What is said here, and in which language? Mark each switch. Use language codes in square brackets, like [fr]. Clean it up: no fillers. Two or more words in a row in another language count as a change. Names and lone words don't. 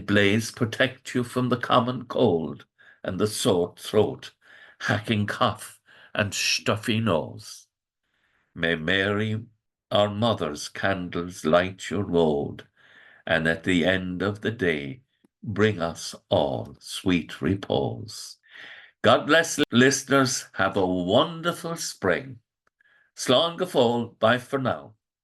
[en] Blaise protect you from the common cold and the sore throat, hacking cough and stuffy nose. May Mary, our mother's candles light your road, and at the end of the day, bring us all sweet repose. God bless listeners. Have a wonderful spring. [ga] Slán go fóill. [en] Bye for now.